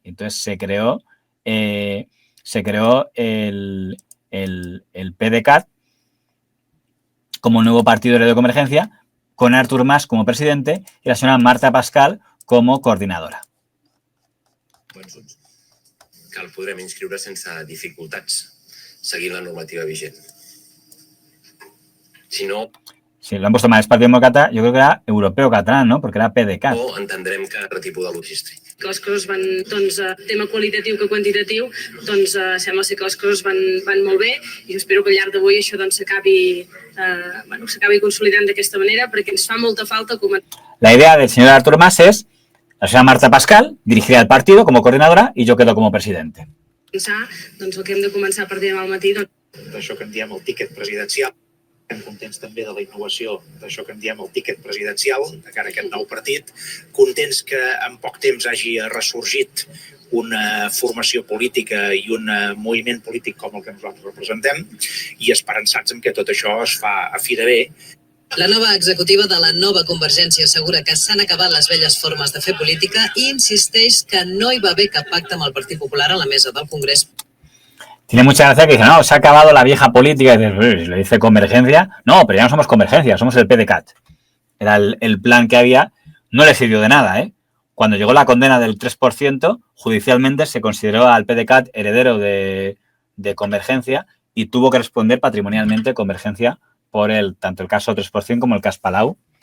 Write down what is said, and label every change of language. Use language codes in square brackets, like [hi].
[es] Entonces se creó el PDeCAT como nuevo partido heredero de Convergencia, con Artur Mas como presidente y la señora Marta Pascal como coordinadora. [ca] Que el podrem inscriure sense dificultats, seguint la normativa vigent. Si no... [es] Si lo han puesto mal, es Partido Demócrata, yo creo que era europeo catalán, ¿no? Porque era PDeCAT. [ca] O entendrem que altre tipus de logístic. Que les coses van, doncs, tema qualitatiu que quantitatiu, doncs sembla ser que les coses van molt bé i espero que al llarg d'avui això doncs s'acabi consolidant d'aquesta manera perquè ens fa molta falta comentar. [es] La idea del señor Artur Mas es la señora Marta Pascal dirigirá el partido como coordinadora y yo quedo como presidente. [ca] Doncs el que hem de començar a partir demà al matí. D'això que en diem el tíquet presidencial. Estem contents també de la innovació d'això que en diem el tíquet presidencial, de cara a aquest nou partit. Contents que en poc temps hagi ressorgit una formació política i un moviment polític com el que nosaltres representem i esperançats en que tot això es fa a fi de bé. La nova executiva de la nova Convergència assegura que s'han acabat les velles formes de fer política i insisteix que no hi va haver cap pacte amb el Partit Popular a la mesa del Congrés. [es] Tiene mucha gracia que dice, no, se ha acabado la vieja política. Y le dice Convergencia. No, pero ya no somos Convergencia, somos el PDeCAT. Era el plan que había. No le sirvió de nada, ¿eh? Cuando llegó la condena del 3%, judicialmente se consideró al PDeCAT heredero de Convergencia y tuvo que responder patrimonialmente Convergencia por tanto el caso 3% como el caso Palau.